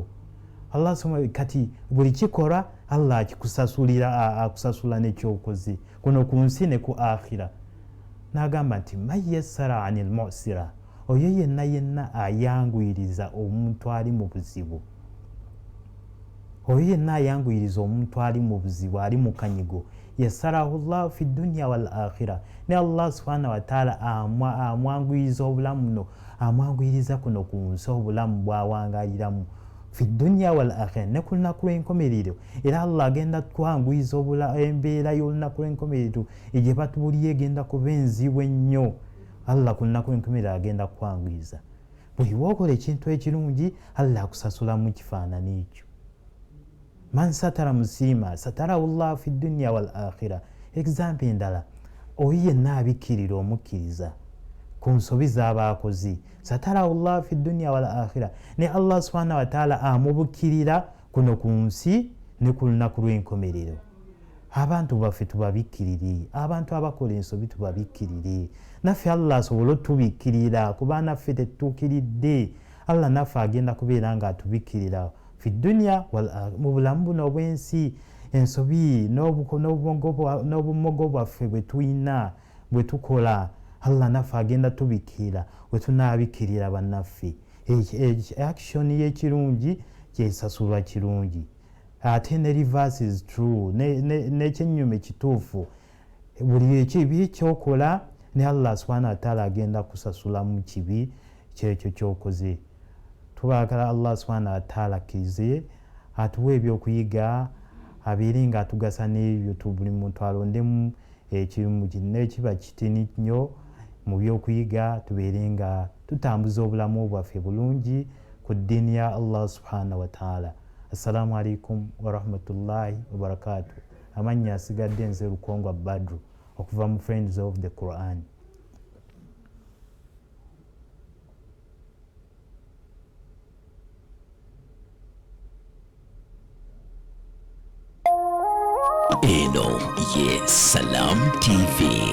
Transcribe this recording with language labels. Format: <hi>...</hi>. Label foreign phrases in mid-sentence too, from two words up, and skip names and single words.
<lg>Allah subhanahu kati buli kikola Allah akusasula n'ekyokoze kuno ku nsi ne ku akhira. N'agamba nti</lg> <ar>من يسر على معسر,</ar> <lg>oyo yenna ayanguyiriza omuntu ali mu buzibu. Oyo yenna ayanguyiriza omuntu ali mu buzibu, ali mu kanyigo,</lg> <ar>يسره الله في الدنيا والآخرة,</ar> <lg>ne Allah</lg> <ar>سبحانه وتعالى</ar> <lg>amwanguyiriza obulamu buno, amwanguyiriza kuno ku nsi obulamu bw'awangaaliramu</lg> <ar>في الدنيا والآخرة,</ar> <lg>ne ku lunaku lw'enkomerero. Era Allah agenda twanguyiriza embeera y'olunaku lw'enkomerero egye batubuliye egenda kuba enzibu ennyo. Allah ku lunaku lw'enkomerero agenda kwanguyiriza. Buli wookola ekintu ekirungi Allah akusasula mu kifaananyi ekyo.</lg> <ar>من ستر مسلما ستره الله في الدنيا والآخرة.</ar> <lg>Example endala, oyo yenna abikkirira omukkiriza, ku nsobi z'abaakozi.</lg> <ar>ستره الله في الدنيا والآخرة,</ar> <lg>ne Allah</lg> <ar>سبحانه وتعالى</ar> <lg>amubukirira kuno ku nsi ne ku lunaku lw'enkomerero. Abantu baffe tubabikkirire, abantu abakola ensobi tubabikkirire, naffe Allah asobole otubikkirira kuba naffe tetutuukiridde. Allah naffe agenda kubeera nga atubikkirira</lg> <ar>في الدنيا</ar> <lg>mu bulamu buno obw'ensi. Ensobi n'obumogo bwaffe bwe tulina bwe tukola, Allah naffe agenda tubikkirira bwe tunaabikkirira bannaffe. Action y'ekirungi kyesasulwa kirungi, ate ne</lg> <en>reverse is true,</en> <lg>n'ekyennyuma ekituufu. Buli ekibi kyokola ne Allah</lg> <ar>سبحانه وتعالى</ar> <lg>agenda kusasulamu kibi kyekyo kyokoze. Tubaagala Allah</lg> <ar>سبحانه وتعالى</ar> <lg>akkirize atuwe ebyokuyiga, abeere nga atugasa n'ebyo buli muntu alondemu ekirungi n'ekiba kitini nnyo mu byokuyiga, tubeere nga tutambuza obulamu bwaffe bulungi ku ddiini ya Allah</lg> <ar>سبحانه وتعالى. السلام عليكم ورحمة الله وبركاته.</ar> <lg>Amannya asigadde nze Lukongwa Badru okuva mu Friends of the Quran. eno ye Salam TV.</lg>